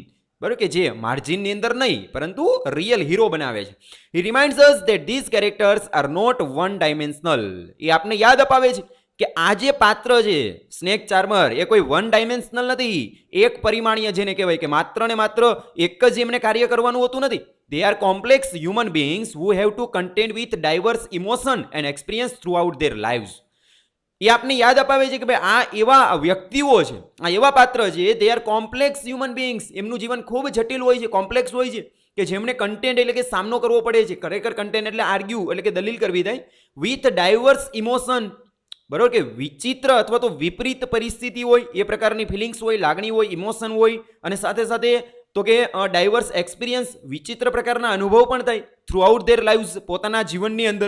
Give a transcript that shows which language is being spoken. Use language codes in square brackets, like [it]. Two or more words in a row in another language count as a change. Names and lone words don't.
[gu] બરાબર, કે જે માર્જિનની અંદર નહીં પરંતુ રિયલ હીરો બનાવે છે. [en] He reminds us that these characters are not one dimensional. [gu] એ આપને યાદ અપાવે છે કે આ જે પાત્ર છે [en] snake charmer [gu] એ કોઈ [en] one dimensional [gu] નથી, એક પરિમાણીય જેને કહેવાય કે માત્ર ને માત્ર એક જ એમને કાર્ય કરવાનું હોતું નથી. [en] They are complex human beings who have to contend with diverse emotion and experience throughout their lives. [gu] એ આપને યાદ અપાવે છે કે ભાઈ આ એવા વ્યક્તિઓ છે, આ એવા પાત્ર છે, [en] they are complex human beings. [gu] એમનું જીવન ખૂબ જટિલ હોય છે, કોમ્પ્લેક્સ હોય છે, કે જેમને કન્ટેન્ટ એટલે કે સામનો કરવો પડે છે. ખરેખર કન્ટેન્ટ એટલે આર્ગ્યુ એટલે કે દલીલ કરવી થાય, [en] with diverse emotion. [gu] બરોબર, કે વિચિત્ર અથવા તો વિપરીત પરિસ્થિતિ હોય, એ પ્રકારની ફિલિંગ્સ હોય, લાગણી હોય, ઇમોશન હોય, અને સાથે સાથે તો કે [en] diverse experience, [gu] વિચિત્ર પ્રકારના અનુભવ પણ થાય [en] throughout their lives, [gu] પોતાના જીવનની અંદર.